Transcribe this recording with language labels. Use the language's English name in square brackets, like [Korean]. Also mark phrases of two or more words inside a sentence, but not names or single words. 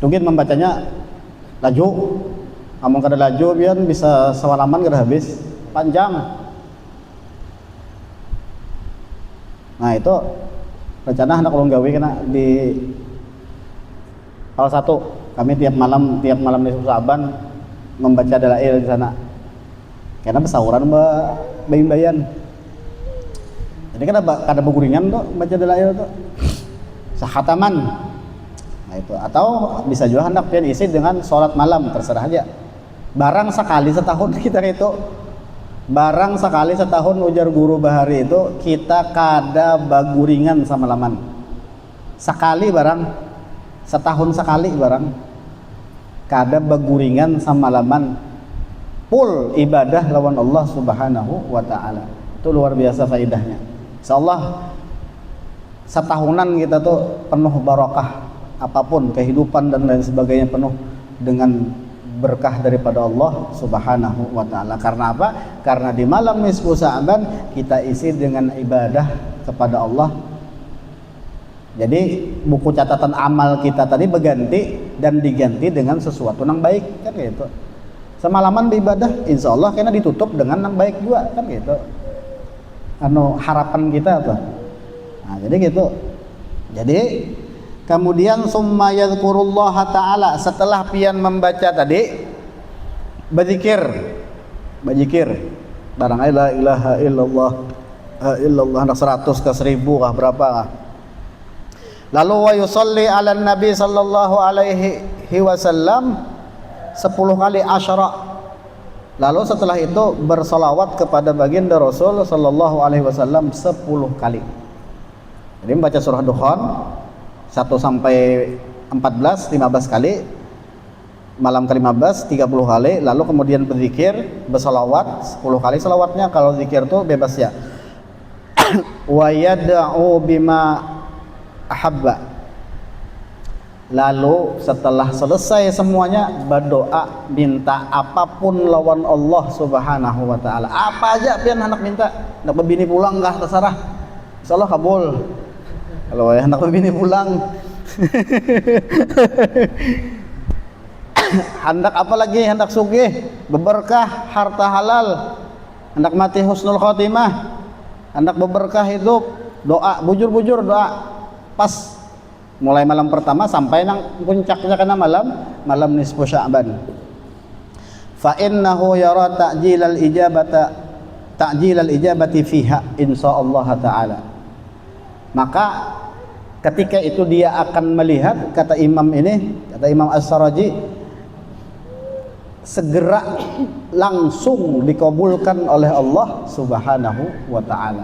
[Banjar] Tungguin membacanya laju Amun kada laju biar bisa sewalaman kada habis panjang. Nah itu rencana hendak ulun gawe kena di salah satu kami tiap malam di Saban membaca dalail di sana. Karena besauran bayin-bayan. Jadi kan ada bukuringan tuh baca dalail tuh. Sahataman. Nah itu atau bisa juga hendak pian isi dengan sholat malam, terserah aja. Barang sekali setahun kita itu. Barang sekali setahun ujar guru Bahari itu kita kada baguringan sama laman. Sekali barang setahun sekali barang kada baguringan sama laman full ibadah lawan Allah [Arabic] سبحانه وتعالى. [Indonesian] Itu luar biasa faedahnya. Insyaallah setahunan kita tuh penuh barokah, apapun kehidupan dan lain sebagainya penuh dengan berkah daripada Allah [Arabic] سبحانه وتعالى. [Indonesian] Karena apa? Karena di malam nisfu Sa'ban kita isi dengan ibadah kepada Allah. Jadi buku catatan amal kita tadi berganti dan diganti dengan sesuatu yang baik kan gitu. Semalaman beribadah [Arabic] إن شاء الله [Indonesian] kena ditutup dengan yang baik juga kan gitu. Harapan kita tuh. Nah, jadi gitu. [Banjar] Jadi kemudian [Arabic] ثم يذكر الله تعالى, [Banjar] setelah pian membaca tadi berzikir barang [Arabic] لا إله إلا الله [Banjar] hendak 100 ke 1000 kah berapa kah. [Arabic] Lalu ويصلي على النبي صلى الله عليه وسلم 10 kali asyara. [Indonesian] Lalu setelah itu bersolawat kepada baginda Rasul [Arabic] صلى الله عليه وسلم [Indonesian] 10 kali. Jadi membaca surah Dukhan 1 sampai 14 15 kali, malam ke-15 30 kali, lalu kemudian berzikir bersolawat 10 kali. Selawatnya kalau zikir tuh bebas ya. [Arabic] ويدعو بما أحب. [Banjar] Lalu setelah selesai semuanya berdoa minta apapun lawan Allah [Arabic] سبحانه وتعالى. [Banjar] Apa aja pian hendak minta, hendak bini pulang kah terserah. Insyaallah kabul. Kalau hendak bini pulang. Hendak apa lagi? Hendak sugih, berberkah, harta halal, hendak mati [Arabic] حسن الخاتمة, [Banjar] hendak berberkah hidup, doa bujur-bujur doa. Pas mulai malam pertama sampai nang puncaknya kena malam nisfu Sya'ban. [Arabic] فإنه يرى تعجيل الإجابة فيها إن شاء الله تعالى. [Indonesian] Maka ketika itu dia akan melihat, kata Imam As-Saraji, segera langsung dikabulkan oleh Allah [Arabic] سبحانه وتعالى.